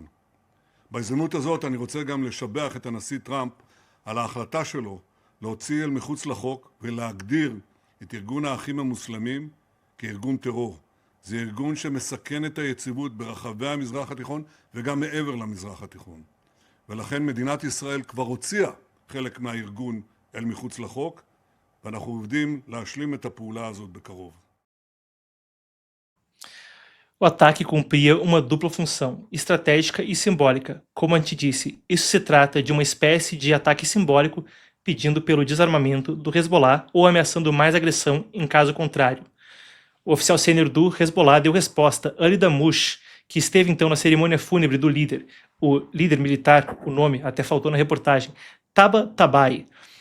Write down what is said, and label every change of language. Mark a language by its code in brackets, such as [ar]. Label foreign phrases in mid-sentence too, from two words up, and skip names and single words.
[he] בהזדמנות הזאת אני רוצה גם לשבח את הנשיא טראמפ על ההחלטה שלו להוציא אל מחוץ לחוק ולהגדיר את ארגון האחים המוסלמים כארגון טרור. זה ארגון שמסכן את היציבות ברחבי המזרח התיכון וגם מעבר למזרח התיכון. ולכן מדינת ישראל כבר הוציאה חלק מהארגון אל מחוץ לחוק, ואנחנו עובדים להשלים את הפעולה הזאת בקרוב. [pt] O ataque cumpria uma dupla função, estratégica e simbólica. Como a gente disse, isso se trata de uma espécie de ataque simbólico pedindo pelo desarmamento do Hezbollah ou ameaçando mais agressão em caso contrário. O oficial sênior do Hezbollah deu resposta, Ali Damush, que esteve então na cerimônia fúnebre do líder, o líder militar, o nome até faltou na reportagem, Taba Tabai.